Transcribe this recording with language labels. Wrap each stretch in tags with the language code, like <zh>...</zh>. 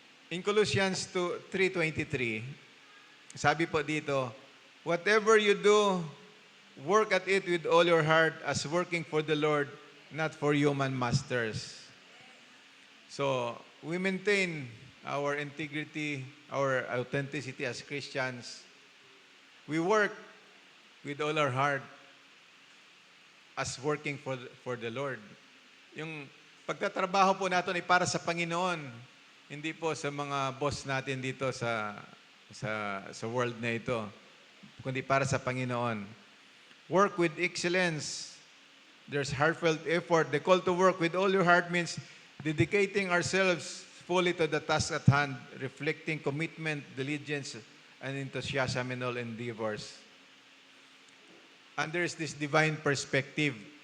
<en>In Colossians 3:23,</en> <tl>sabi po dito,</tl> <en>"Whatever you do, work at it with all your heart as working for the Lord, not for human masters." So, we maintain our integrity, our authenticity as Christians. We work with all our heart as working for the Lord.</en> <tl>Yung pagtatrabaho po natin ay para sa Panginoon, hindi po sa mga boss natin dito sa world na ito, kundi para sa Panginoon.</tl> <en>Work with excellence. There's heartfelt effort. The call to work with all your heart means dedicating ourselves fully to the task at hand, reflecting commitment, diligence, and enthusiasm in all endeavors. And there's this divine perspective.</en>